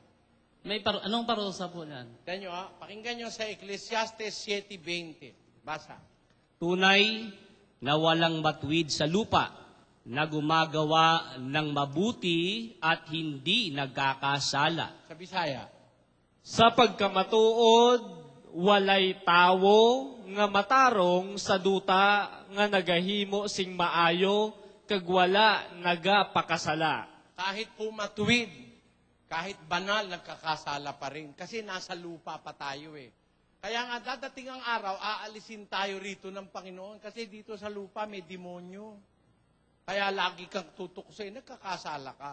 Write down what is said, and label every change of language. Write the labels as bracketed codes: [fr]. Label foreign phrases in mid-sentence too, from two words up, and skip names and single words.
[tl] Anong parusa po niyan? Pakinggan nyo sa Ecclesiastes 7:20. Basa. Tunay na walang matuwid sa lupa, na gumagawa ng mabuti at hindi nagkakasala. Sa Bisaya. [hil] Sa pagkamatuod, walay tawo nga matarong sa duta nga nagahimo sing maayo, kag wala nagapakasala. [tl] Kahit po matuwid, kahit banal, nagkakasala pa rin. Kasi nasa lupa pa tayo eh. Kaya nga dadating ang araw, aalisin tayo rito ng Panginoon. Kasi dito sa lupa may demonyo. Kaya lagi kang tutuksoy, nagkakasala ka.